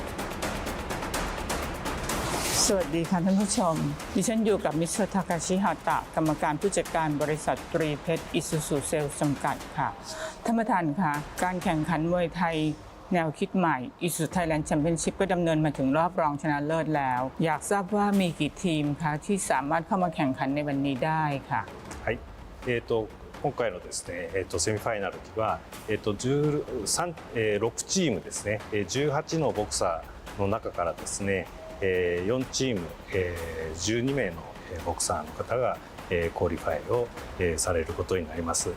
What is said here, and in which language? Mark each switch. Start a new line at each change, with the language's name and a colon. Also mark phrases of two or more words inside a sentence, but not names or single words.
Thai: สวัสดีค่ะท่านผู้ชมดิฉันอยู่กับมิสเตอร์ทาคาชิฮาตะกรรมการผู้จัดการบริษัทตรีเพชรอิซูซูเซลจำกัดค่ะท่านประธานค่ะการแข่งขันมวยไทยแนวคิดใหม่ ISUZU Thailand Championship ก็ดำเนินมาถึงรอบรองชนะเลิศแล้วอยากทราบว่ามีกี่ทีมคะที่สามารถเข้ามาแข่งขันในวันนี้ได้ค่ะ
Japanese: 今回のですね、セミファイナルは、6チームですね、18のボクサーの中からですね、4チーム、12名のボクサーの方がクオリファイをされることになります。